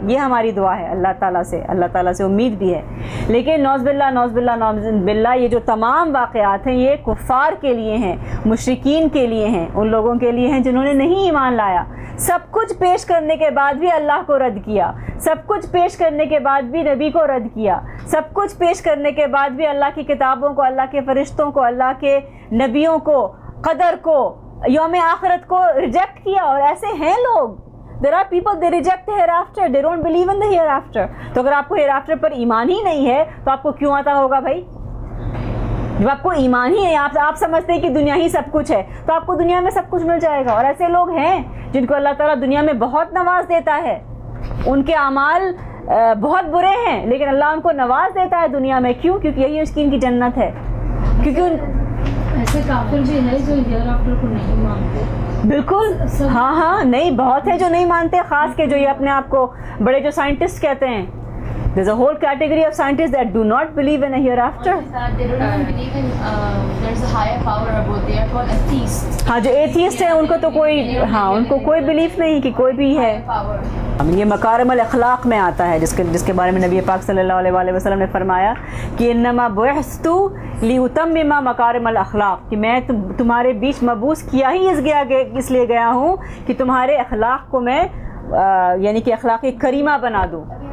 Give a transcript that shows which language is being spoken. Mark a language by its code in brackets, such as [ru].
[ur] یہ ہماری دعا ہے اللہ تعالیٰ سے امید بھی ہے. لیکن نعوذ باللہ یہ جو تمام واقعات ہیں یہ کفار کے لیے ہیں, مشرکین کے لیے ہیں, ان لوگوں کے لیے ہیں جنہوں نے نہیں ایمان لایا. سب کچھ پیش کرنے کے بعد بھی اللہ کو رد کیا, سب کچھ پیش کرنے کے بعد بھی نبی کو رد کیا, سب کچھ پیش کرنے کے بعد بھی اللہ کی کتابوں کو, اللہ کے فرشتوں کو, اللہ کے نبیوں کو, قدر کو, یوم آخرت کو ریجیکٹ کیا. اور ایسے ہیں لوگ, [en] there are people they reject the hereafter, they don't believe in the hereafter. [ur] تو اگر آپ کو hereafter پر ایمان ہی نہیں ہے تو آپ کو کیوں آتا ہوگا بھائی؟ جب آپ کو ایمان ہی ہے, آپ سمجھتے ہیں کہ دنیا ہی سب کچھ ہے, تو آپ کو دنیا میں سب کچھ مل جائے گا. اور ایسے لوگ ہیں جن کو اللہ تعالیٰ دنیا میں بہت نواز دیتا ہے, ان کے اعمال بہت برے ہیں لیکن اللہ ان کو نواز دیتا ہے دنیا میں. کیوں؟ کیونکہ یہی اس کی ان کی جنت ہے. کیونکہ ایسے کافر بھی ہے جو ہیئر آفٹر کو نہیں مانتے. بالکل, ہاں نہیں, بہت ہے جو نہیں مانتے, خاص کے جو یہ اپنے آپ کو بڑے جو سائنٹسٹ کہتے ہیں. [en] There's a whole category of scientists that do not believe in a hereafter. They don't even believe in there's a higher power above. They are called atheists. [ur] ہاں, جو ایتھیسٹ ہیں ان کو تو کوئی, ہاں ان کو کوئی بلیف نہیں کہ کوئی بھی ہے. [en] Power. [ur] یہ مکارم الاخلاق میں آتا ہے جس کے بارے میں نبی پاک صلی اللہ علیہ وآلہ وسلم نے فرمایا کہ [ar] انما بعثت لیتمم مکارم الاخلاق, [ur] کہ میں تمہارے بیچ مبعوث کیا ہی اس لیے گیا ہوں کہ تمہارے اخلاق کو میں یعنی کہ اخلاق کریمہ بنا دوں.